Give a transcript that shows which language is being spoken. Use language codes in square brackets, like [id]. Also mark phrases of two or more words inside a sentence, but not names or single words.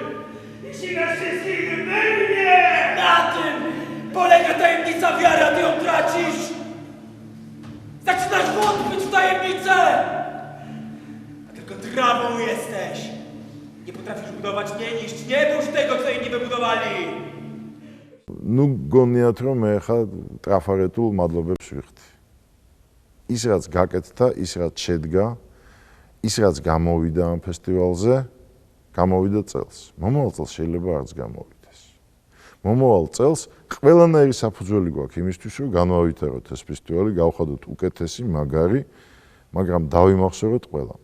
[pl] Jeśli nas wszystkich wypełnie! Na tym polega tajemnica wiary, a ty ją tracisz. Zaczynasz wątpić w tajemnicę. A tylko trawą jesteś. Nie potrafisz budować, nie niszcz, nie burz tego, co inni wybudowali. [ka] ნუ გონიათ რომ მე ხა ტრაფარეტულ მადლობებს ვიხდი. ის რაც გაკეთდა, ის რაც შედგა, ის რაც გამოვიდა ამ ფესტივალზე, გამოვიდა წელს. მომავალ წელს შეიძლება არც გამოვიდეს. მომავალ წელს ყველანაირი საფუძველი გვაქვს იმისთვის, რომ განვავითაროთ ეს ფესტივალი, გავხადოთ უკეთესი, მაგარი, მაგრამ დავიმახსოვროთ ყველამ.